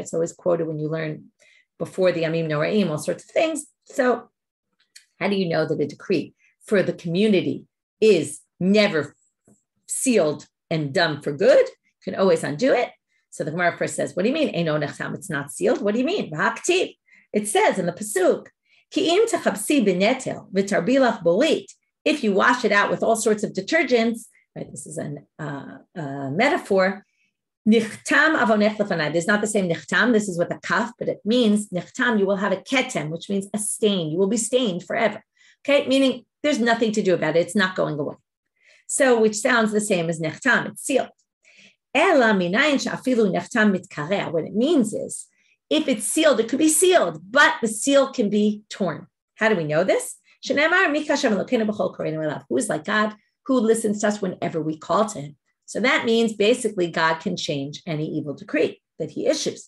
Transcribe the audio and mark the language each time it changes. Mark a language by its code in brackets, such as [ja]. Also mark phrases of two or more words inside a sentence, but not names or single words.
[en] It's always quoted when you learn before the [he] ימים נוראים, [en] all sorts of things. So how do you know that a decree for the community is never sealed and done for good? You can always undo it. So the Gemara first says, what do you mean? [he] אינו נחתם, [en] it's not sealed. What do you mean? It says in the Pasuk, [he] כי אם תכבסי בנתר ותרבי לך בורית. [en] If you wash it out with all sorts of detergents, right? This is a metaphor. [he] נכתם עונך לפני. [en] There's not the same nichtam. This is with a kaf, but it means nichtam. You will have a ketem, which means a stain. You will be stained forever. Okay, meaning there's nothing to do about it. It's not going away. So, which sounds the same as nichtam. It's sealed. [he] אלא מנין שאפילו נחתם מתקרע. [en] What it means is, if it's sealed, it could be sealed, but the seal can be torn. How do we know this? Who is like God, who listens to us whenever we call to him. So that means basically God can change any evil decree that he issues.